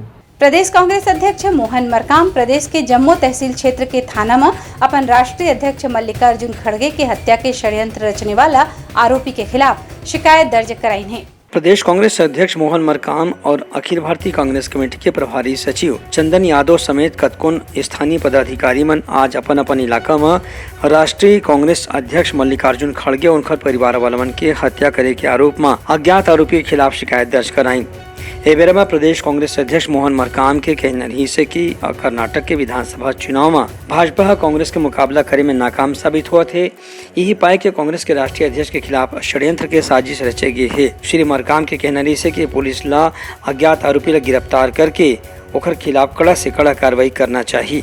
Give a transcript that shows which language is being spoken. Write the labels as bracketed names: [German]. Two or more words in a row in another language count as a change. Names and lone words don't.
[Chhattisgarhi] प्रदेश कांग्रेस अध्यक्ष मोहन मरकाम प्रदेश के जम्मू तहसील क्षेत्र के थाना में अपन राष्ट्रीय अध्यक्ष मल्लिकार्जुन खड़गे के हत्या के षड्यंत्र रचने वाला आरोपी के खिलाफ शिकायत दर्ज कराई है। प्रदेश कांग्रेस अध्यक्ष मोहन मरकाम और अखिल भारतीय कांग्रेस कमेटी के प्रभारी सचिव चंदन यादव समेत कतकुन स्थानीय पदाधिकारी मन आज अपन अपन इलाका में राष्ट्रीय कांग्रेस अध्यक्ष मल्लिकार्जुन खड़गे और उनकर परिवार वालन के हत्या करे के आरोप में अज्ञात आरोपी के खिलाफ शिकायत दर्ज कराई। ए बेरा में प्रदेश कांग्रेस अध्यक्ष मोहन मरकाम के कहना रही से कि कर्नाटक के विधानसभा चुनाव में भाजपा कांग्रेस के मुकाबला करे में नाकाम साबित हुआ थे। यही पाए कि कांग्रेस के राष्ट्रीय अध्यक्ष के खिलाफ षड्यंत्र के साजिश रचे गए है। श्री मरकाम के कहना रही से कि पुलिस ला अज्ञात आरोपी ला गिरफ्तार करके ओकर खिलाफ कड़ा से कड़ा कार्रवाई करना चाहिए।